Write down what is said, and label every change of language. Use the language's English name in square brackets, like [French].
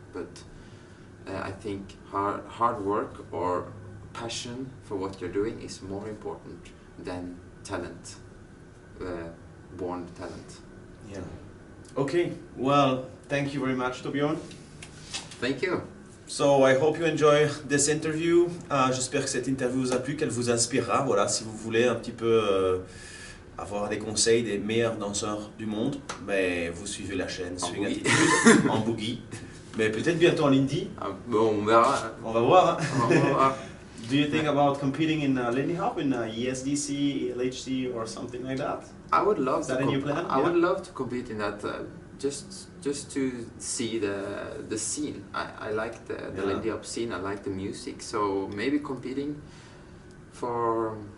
[English] But I think hard work or passion for what you're doing is more important than talent, born talent. Yeah. Okay, well, thank you very much, Thorbjorn. Thank you. So I hope you enjoy this interview. [French] J'espère que cette interview vous a plu, qu'elle vous inspirera. Voilà, si vous voulez un petit peu avoir des conseils des meilleurs danseurs du monde, mais vous suivez la chaîne Swing-attitude en boogie. Mais peut-être bientôt en Lindy. Bon, on verra. On va voir. Hein. On va voir. [English] Do you think about competing in Lindy Hop, in ESDC, LHC, or something like that? I would love Is that a new plan? I would love to compete in that. Just to see the scene. I like the Lindy Hop scene. I like the music. So maybe competing for.